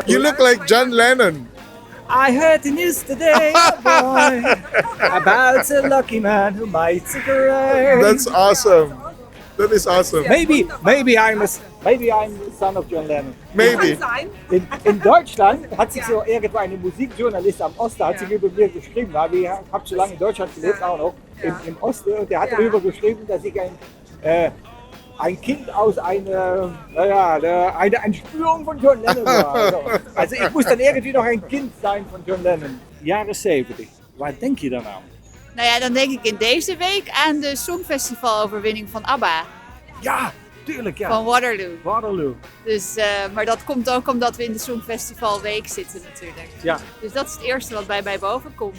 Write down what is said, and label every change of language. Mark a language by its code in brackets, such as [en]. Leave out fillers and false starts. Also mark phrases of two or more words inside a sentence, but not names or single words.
[en] You look like John Lennon. I heard the news today, boy, about a lucky man who might cigarette. That's awesome. That is awesome. Maybe I'm the son of John Lennon. Maybe. [de] In Deutschland hat sich so irgendeine Musikjournalist am Osten hat sich über mir geschrieben, weil ich habe so lange in Deutschland gelebt, auch noch im Osten, und der hat darüber geschrieben, dass ich ein Kind aus einer Entspürung von John Lennon war. Also ich muss dann irgendwie noch ein Kind sein von John Lennon. [nl] Jaren 70. Waar denk je dan aan? Nou ja, dan denk ik in deze week aan de Songfestival-overwinning van ABBA. Ja, tuurlijk ja. Van Waterloo. Waterloo. Dus, maar dat komt ook omdat we in de Songfestivalweek zitten natuurlijk. Ja. Dus dat is het eerste wat bij mij boven komt.